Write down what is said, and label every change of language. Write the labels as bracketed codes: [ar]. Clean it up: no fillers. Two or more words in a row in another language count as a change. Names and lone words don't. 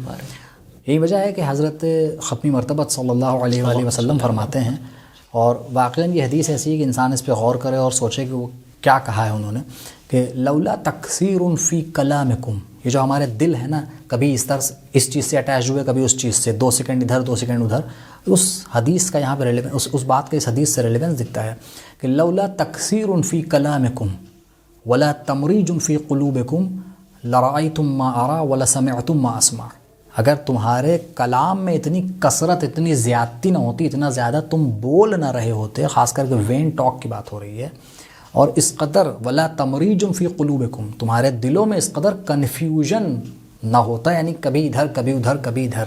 [ur] یہی وجہ ہے کہ حضرت ختمی مرتبہ [ar] صلی اللہ علیہ وآلہ وسلم [ur] فرماتے ہیں, اور واقعاً یہ حدیث ایسی ہے کہ انسان اس پہ غور کرے اور سوچے کہ وہ کیا کہا ہے انہوں نے, کہ [ar] لولا تکثیر فی کلامکم, [ur] یہ جو ہمارے دل ہے نا کبھی اس طرح اس چیز سے اٹیچ ہوئے کبھی اس چیز سے, 2 سیکنڈ ادھر 2 سیکنڈ ادھر, اس حدیث کا یہاں پہ ریلیونس, اس بات کا اس حدیث سے ریلیونس دکھتا ہے کہ [ar] لولا تکثیر فی کلامکم ولا تمریج فی قلوبکم لرأیتم ما ارا ولسمعتم ما اسمع. [ur] اگر تمہارے کلام میں اتنی کثرت, اتنی زیادتی نہ ہوتی, اتنا زیادہ تم بول نہ رہے ہوتے, خاص کر کے [en] vain talk [ur] کی بات ہو رہی ہے, اور اس قدر [ar] ولا تمریج فی قلوبکم, [ur] تمہارے دلوں میں اس قدر کنفیوژن نہ ہوتا, یعنی کبھی ادھر کبھی ادھر کبھی ادھر.